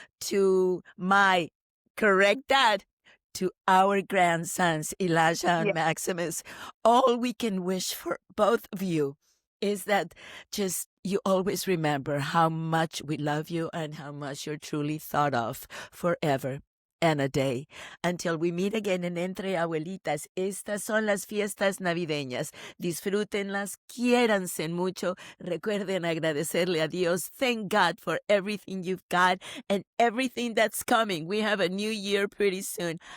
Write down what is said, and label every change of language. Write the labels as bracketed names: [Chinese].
[English] To my correct dad, to our grandsons, Elijah and Yeah. Maximus, all we can wish for both of you is that just you always remember how much we love you and how much you're truly thought of forever and a day. Until we meet again in [Spanish] Entre Abuelitas, estas son las fiestas navideñas. Disfrútenlas, quiéranse mucho. Recuerden agradecerle a Dios. [English] Thank God for everything you've got and everything that's coming. We have a new year pretty soon.